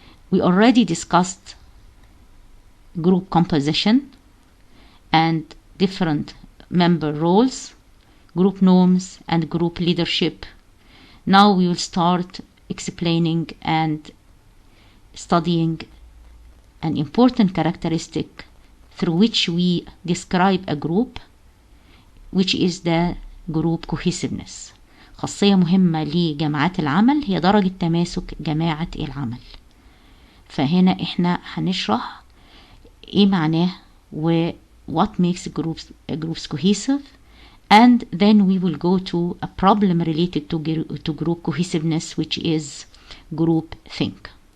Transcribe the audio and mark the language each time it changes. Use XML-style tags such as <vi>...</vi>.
<en>We already discussed group composition and different member roles, group norms, and group leadership. Now we will start explaining and studying an important characteristic through which we describe a group, which is the group cohesiveness.</en> <ar>خاصية مهمة لجماعات العمل هي درجة تماسك جماعة العمل. فهنا احنا هنشرح ايه معناه و</ar> <en>what makes groups cohesive, and then we will go to a problem related to group cohesiveness, which is group think.</en>